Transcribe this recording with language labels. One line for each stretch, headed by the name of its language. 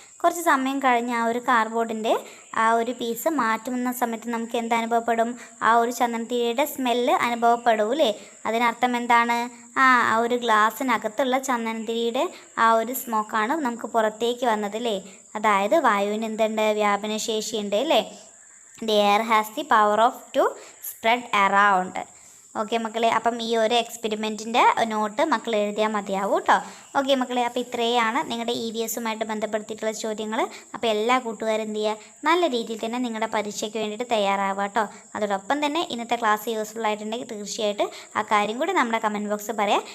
Malayalam: കുറച്ച് സമയം കഴിഞ്ഞ് ആ ഒരു കാർഡ്ബോർഡിൻ്റെ ആ ഒരു പീസ് മാറ്റുന്ന സമയത്ത് നമുക്ക് എന്ത് അനുഭവപ്പെടും? ആ ഒരു ചന്ദനത്തിരിയുടെ സ്മെല്ല് അനുഭവപ്പെടൂലേ. അതിനർത്ഥം എന്താണ്? ആ ഒരു ഗ്ലാസ്സിനകത്തുള്ള ചന്ദനത്തിരിയുടെ ആ ഒരു സ്മോക്കാണ് നമുക്ക് പുറത്തേക്ക് വന്നത് അല്ലേ. അതായത് വായുവിന് എന്തുണ്ട്? വ്യാപനശേഷി ഉണ്ട് അല്ലേ.
English: The air has the power to spread around.
Malayalam: Okay മക്കളെ, അപ്പം ഈ ഒരു എക്സ്പെരിമെൻറ്റിൻ്റെ നോട്ട് മക്കൾ എഴുതിയാൽ മതിയാവും കേട്ടോ. ഓക്കെ മക്കളെ, അപ്പോൾ ഇത്രയാണ് നിങ്ങളുടെ EVS-ഉമായിട്ട് ബന്ധപ്പെടുത്തിയിട്ടുള്ള ചോദ്യങ്ങൾ. അപ്പോൾ എല്ലാ കൂട്ടുകാരും എന്ത് ചെയ്യുക? നല്ല രീതിയിൽ തന്നെ നിങ്ങളുടെ പരീക്ഷയ്ക്ക് വേണ്ടിയിട്ട് തയ്യാറാവുക കേട്ടോ. അതോടൊപ്പം തന്നെ ഇന്നത്തെ ക്ലാസ് യൂസ്ഫുൾ ആയിട്ടുണ്ടെങ്കിൽ തീർച്ചയായിട്ടും ആ കാര്യം കൂടി നമ്മുടെ കമൻറ്റ് ബോക്സിൽ പറയാം.